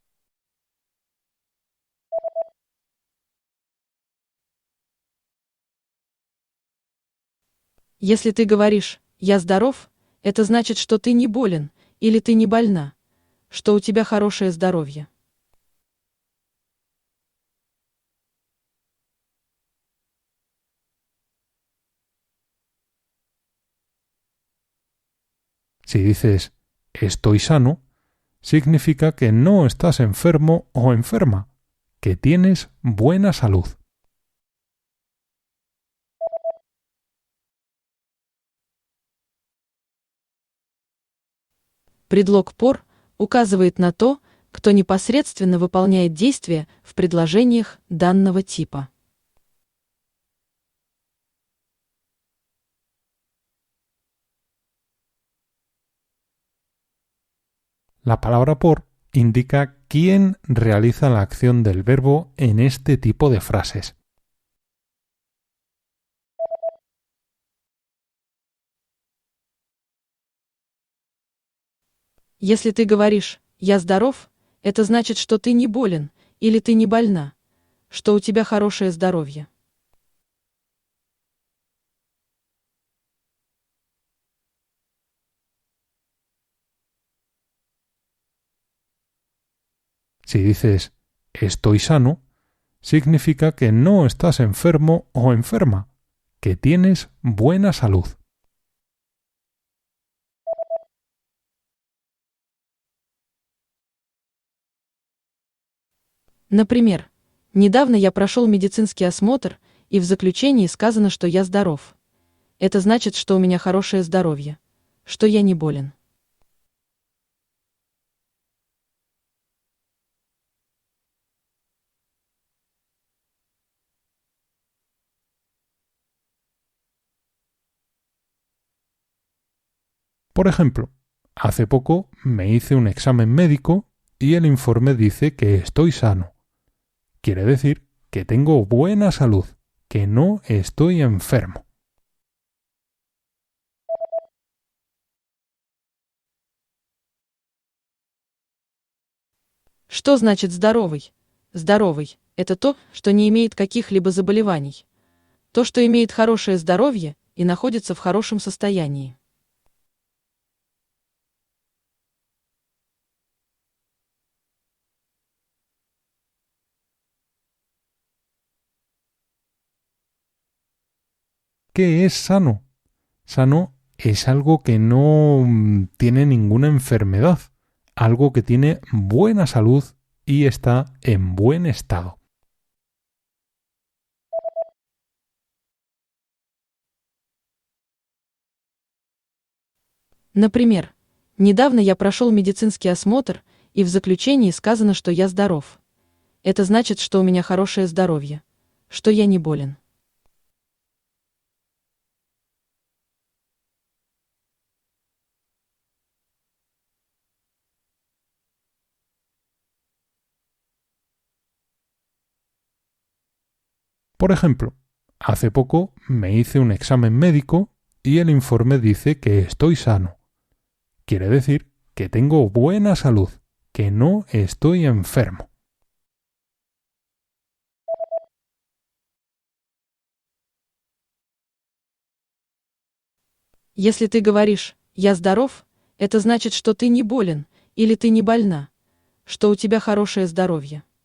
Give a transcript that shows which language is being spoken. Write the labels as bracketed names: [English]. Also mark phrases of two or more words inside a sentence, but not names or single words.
[Russian] Если ты говоришь «я здоров», это значит, что ты не болен или ты не больна, что у тебя хорошее здоровье. [Spanish] Si dices estoy sano, significa que no estás enfermo o enferma, que tienes buena salud. [Russian] Предлог «пор» указывает на то, кто непосредственно выполняет действия в предложениях данного типа. [Spanish] La palabra por indica quién realiza la acción del verbo en este tipo de frases. [Russian] Если ты говоришь «я здоров», это значит, что ты не болен или ты не больна, что у тебя хорошее здоровье. [Spanish] Si dices estoy sano, significa que no estás enfermo o enferma, que tienes buena salud. [Russian] Например, недавно я прошел медицинский осмотр, и в заключении сказано, что я здоров. Это значит, что у меня хорошее здоровье, что я не болен. [Spanish] Por ejemplo, hace poco me hice un examen médico y el informe dice que estoy sano. Quiere decir que tengo buena salud, que no estoy enfermo. [Russian] Что значит здоровый? Здоровый– это то, что не имеет каких-либо заболеваний. То, что имеет хорошее здоровье и находится в хорошем состоянии. [Spanish] ¿Qué es sano? Sano es algo que no tiene ninguna enfermedad, algo que tiene buena salud y está en buen estado. [Russian] Например, недавно я прошел медицинский осмотр, и в заключении сказано, что я здоров. Это значит, что у меня хорошее здоровье, что я не болен. [Spanish] Por ejemplo, hace poco me hice un examen médico y el informe dice que estoy sano. Quiere decir que tengo buena salud, que no estoy enfermo. [Russian] Если ты говоришь «я здоров», это значит, что ты не болен или ты не больна, что у тебя хорошее здоровье.